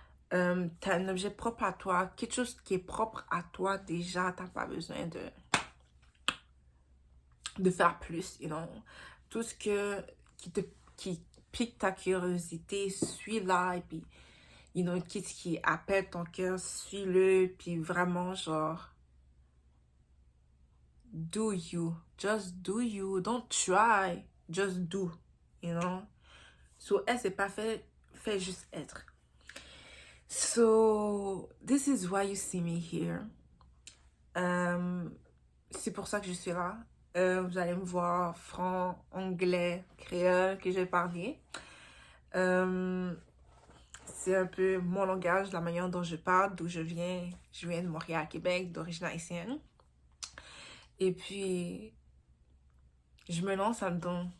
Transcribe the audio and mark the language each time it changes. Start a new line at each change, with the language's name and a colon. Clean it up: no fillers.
French: T'as un objet propre à toi, quelque chose qui est propre à toi déjà, t'as pas besoin de faire plus, Tout ce qui pique ta curiosité, suis-la, et puis, qu'est-ce qui appelle ton cœur, suis-le, puis vraiment, genre,
English: do you, just do
French: you, don't try, just do, So, elle, c'est pas fait, fais juste être.
English: So, this is why you see me here.
French: C'est pour ça que je suis là. Vous allez me voir franc, anglais, créole que je vais parler. C'est un peu mon langage, la manière dont je parle, d'où je viens. Je viens de Montréal, Québec, d'origine haïtienne. Et puis, je me lance là-dedans.